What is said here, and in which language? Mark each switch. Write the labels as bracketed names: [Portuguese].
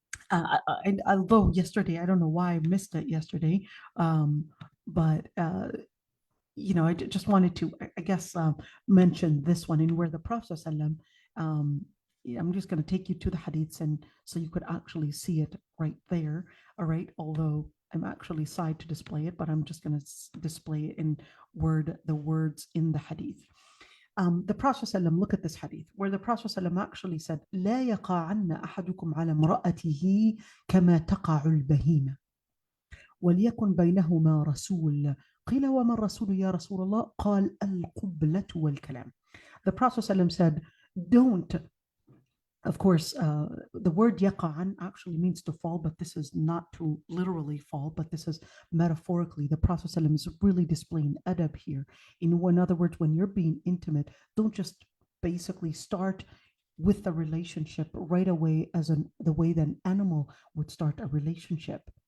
[English] And although yesterday, I don't know why I missed it yesterday, but I just wanted to, I guess, mention this one, in where the Prophet ﷺ, I'm just going to take you to the hadiths, and so you could actually see it right there. All right, although I'm actually side to display it, but I'm just going to display it in the words in the hadith. The Prophet ﷺ, look at this hadith, where the Prophet ﷺ actually said, [Arabic] لا يقعن أحدكم على امرأته كما تقع البهيمة وليكن بينهما رسول. قيل وما الرسول يا رسول الله؟ قال القبلة والكلام. [English] The Prophet ﷺ said, don't. Of course, the word yaqa'an actually means to fall, but this is not to literally fall, but this is metaphorically. The Prophet ﷺ is really displaying adab here. In other words, when you're being intimate, don't just basically start with the relationship right away the way that an animal would start a relationship.